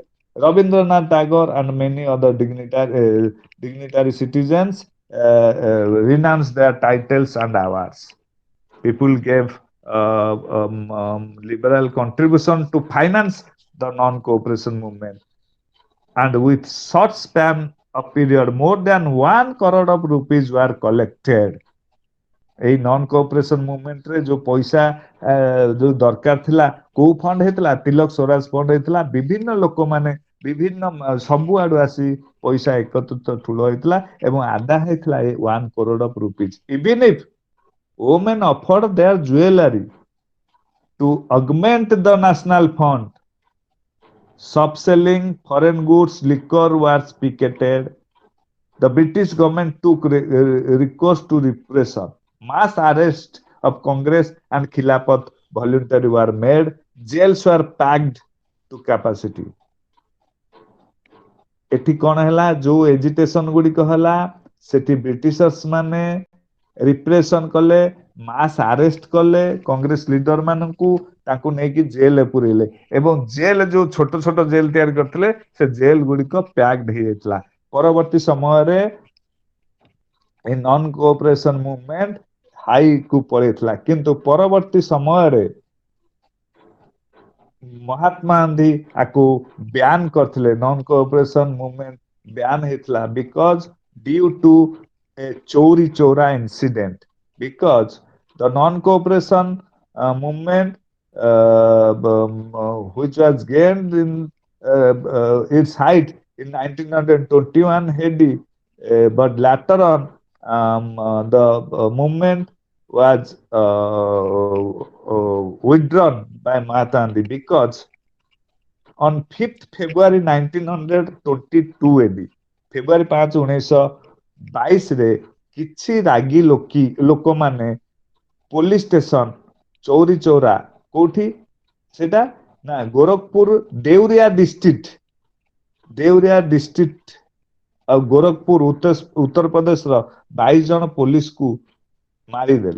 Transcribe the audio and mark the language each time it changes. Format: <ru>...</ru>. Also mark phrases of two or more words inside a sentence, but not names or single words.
<en>Rabindranath Tagore and many other dignitary citizens renounced their titles and awards. People gave liberal contribution to finance the non-cooperation movement, and with short span of period, more than 1 crore of rupees were collected.</en> <or>এই</or> <en>non cooperation movement-re</en> <or>ଯୋଉ ପଇସା ଯୋଉ ଦରକାର ଥିଲା, କୋଉ ଫଣ୍ଡ ହେଇଥିଲା? ତିଲକ ସ୍ୱରାଜ ଫଣ୍ଡ ହେଇଥିଲା। ବିଭିନ୍ନ ଲୋକମାନେ ବିଭିନ୍ନ ସବୁଆଡୁ ଆସି ପଇସା ଏକତ୍ରିତ ଠୁଳ ହେଇଥିଲା ଏବଂ ଆଦାୟ ହେଇଥିଲା</or> <en>1 crore of rupees. Even if women offered their jewelry to augment the national fund, selling foreign goods, liquor was picketed. The British government took recourse to repression. Mass arrest of Congress and Khilafat voluntary were made. Jails were packed to capacity.</en> <or>ଏଠି କଣ ହେଲା? ଯୋଉ ଏଜିଟେସନ ଗୁଡିକ ହେଲା, ସେଠି ବ୍ରିଟିଶର୍ସ ମାନେ ରିପ୍ରେସନ କଲେ,</or> <en>mass arrest</en> <or>କଲେ</or> <en>Congress leader</en> <or>ମାନଙ୍କୁ, ତାଙ୍କୁ ନେଇକି ଜେଲରେ ପୁରେଇଲେ ଏବଂ ଜେଲ ଯୋଉ ଛୋଟ ଛୋଟ ଜେଲ ତିଆରି କରିଥିଲେ, ସେ ଜେଲ ଗୁଡିକ ପ୍ୟାକ୍ଡ ହେଇଯାଇଥିଲା। ପରବର୍ତ୍ତୀ ସମୟରେ ଏ</or> <en>non cooperation movement</en> <or>ହାଇ କୁ ପଳେଇଥିଲା, କିନ୍ତୁ ପରବର୍ତ୍ତୀ ସମୟରେ ମହାତ୍ମା ଗାନ୍ଧୀ ଆକୁ ବ୍ୟାନ୍ କରିଥିଲେ।</or> <en>non cooperation movement ban ହେଇଥିଲା because due to a Chauri Chaura incident, because the non cooperation movement which was gained in its height in 1921 AD, but later on the movement was withdrawn by Mahatma Gandhi because on 5th February 1922 AD,</en> <or>ଫେବୃଆରୀ 5, 1922ରେ କିଛି ରାଗି ଲୋକମାନେ</or> <en>police station</en> <or>ଚୌରି ଚୌରା, କୋଉଠି ସେଟା ନା ଗୋରଖପୁର ଦେଉରିଆ ଡିଷ୍ଟ୍ରିକ୍ଟ ଆଉ ଗୋରଖପୁର ଉତ୍ତରପ୍ରଦେଶର 22 ଜଣ ପୋଲିସକୁ ମାରିଦେଲେ।</or>